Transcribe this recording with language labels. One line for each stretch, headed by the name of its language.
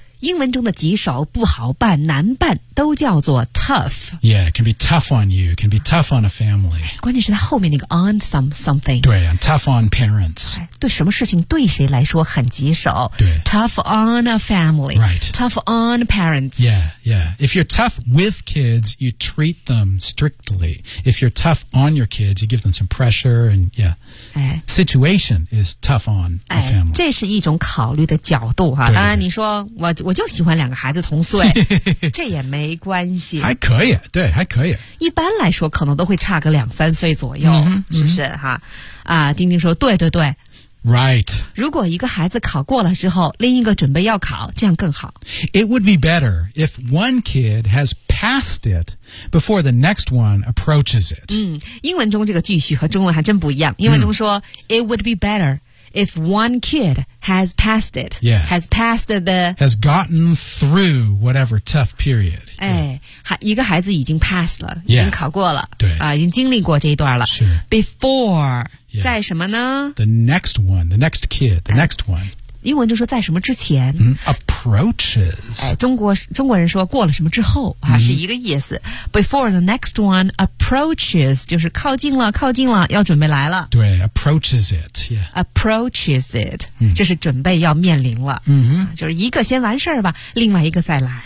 Chinese: 英文中的棘手、不好办、难办都叫做 tough.
English: Yeah, it can be tough on you. It can be tough on a family.
Chinese: 关键是它后面那个 on something.
English: 对 ,I'm tough on parents.
Chinese: 对什么事情对谁来说很棘手。对
English: ,tough on a family. Right. Tough on parents. Yeah, yeah. If you're tough with kids, you treat them strictly. If you're tough on your kids, you give them some pressure and yeah. Situation is tough on a family.
Chinese: 这是一种考虑的角度啊。当然你说我就喜欢两个孩子同岁。这也没关系。还可以对还可以。一般来说可能都会差个两三岁左右、嗯、是不是、嗯、哈啊丁丁说对对对。
English: Right.
Chinese: 如果一个孩子考过了之后另一个准备要考这样更好。
English: It would be better if one kid has passed it before the next one approaches it.、
Chinese: 嗯、英文中这个句序和中文还真不一样。英文中说、嗯、
English: It would be better. If one kid has passed it,、 yeah. has passed the... Has gotten through whatever tough period.、
Chinese: Yeah. 哎、一个孩子已经 passed 了、
English: yeah.
Chinese: 已经考过了对、已经经历过这一段了。
English: Sure.
Chinese: Before,、yeah. 在什么呢
English: ?The next one, the next kid, the、next one.
Chinese: 英文就说在什么之前、
English: mm, Approaches.、
Chinese: 哎、中国人说过了什么之后、啊 mm. 是一个意思。
English: Before the next one approaches,
Chinese: 就是靠近了靠近了要准备来了。
English: 对 approaches it.、Yeah.
Chinese: Approaches it,、嗯、就是准备要面临了、嗯啊、就是一个先完事儿吧另外一个再来